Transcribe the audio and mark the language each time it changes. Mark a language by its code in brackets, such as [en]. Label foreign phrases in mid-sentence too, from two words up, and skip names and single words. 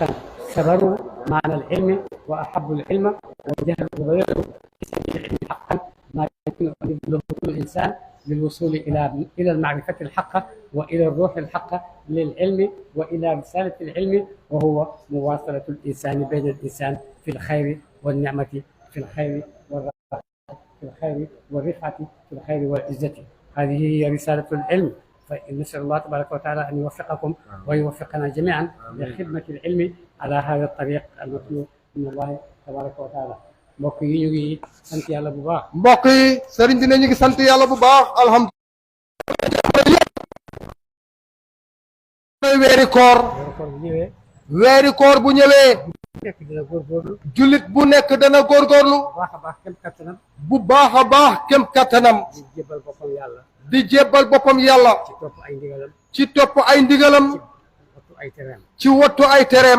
[ar] سبروا معنى العلم وأحبوا العلم وجهلوا وبذلوا في سبيل العلم حقا ما يمكن أن يبذله كل إنسان للوصول إلى المعرفة الحقة وإلى الروح الحقة للعلم وإلى رسالة العلم، وهو مواصلة الإنسان بين الإنسان في الخير والنعمة، في الخير والرفعة، في الخير والرفعة، في الخير والعزة. هذه هي رسالة العلم. فنسأل الله تبارك وتعالى أن يوفقكم ويوفقنا جميعا لخدمة العلم على هذا الطريق المطلوب من الله تبارك وتعالى. [wo] mbokk yi ñu ngi sant yàlla bu baax. mbokk yi sëriñ dina ñu ngi sant yàlla bu baax alhamdulilah. weeri koor bu ñëwee jullit bu nekk dana góorgóorlu bu baax a baax kem kattanam di jébbal boppam yàlla ci topp ay ndigalam ci wattu ay tereem.